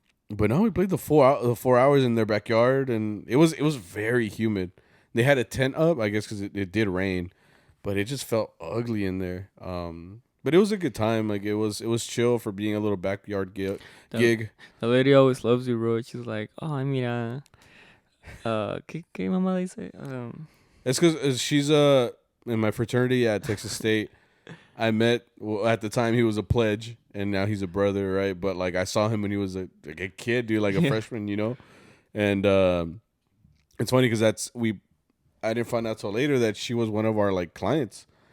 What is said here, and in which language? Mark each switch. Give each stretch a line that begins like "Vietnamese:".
English: But no, we played the 4 hours in their backyard, and it was very humid. They had a tent up, I guess, because it did rain, but it just felt ugly in there. But it was a good time. Like, it was chill for being a little backyard gig. The lady always loves you, bro. She's like, oh,
Spanish: mira, ¿qué mamá dice?
English: It's because she's in my fraternity at Texas State. I met, well, at the time he was a pledge, and now he's a brother, right? But, like, I saw him when he was a kid, dude, like a freshman, you know? And it's funny because I didn't find out till later that she was one of our, like, clients.